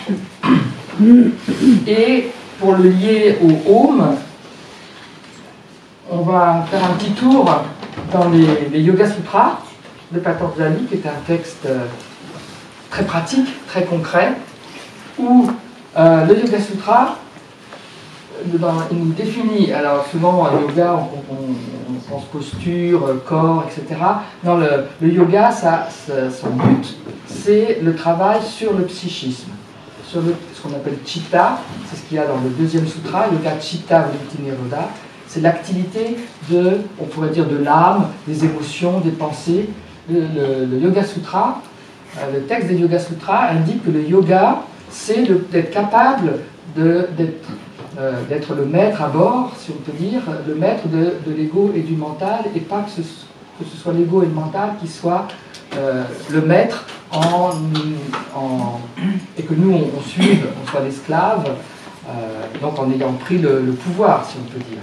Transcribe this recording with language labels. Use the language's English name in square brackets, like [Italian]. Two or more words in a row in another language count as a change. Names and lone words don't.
[French] Et pour le lier au Om, on va faire un petit tour dans les Yoga Sutras de Patanjali, qui est un texte très pratique, très concret, où le Yoga Sutra, il nous définit, alors souvent en yoga on pense posture, corps, etc. Non, le yoga, son but, c'est le travail sur le psychisme, sur ce qu'on appelle chitta, c'est ce qu'il y a dans le deuxième sutra, [Sanskrit] yoga chitta vritti nirodha, [French] c'est l'activité on pourrait dire de l'âme, des émotions, des pensées. Le Yoga Sutra, le texte des Yoga Sutras indique que le yoga, c'est d'être capable d'être le maître à bord, si on peut dire, le maître de l'ego et du mental, et pas que ce soit l'ego et le mental qui soient le maître et que nous on suive, on soit l'esclave, donc en ayant pris le pouvoir, si on peut dire.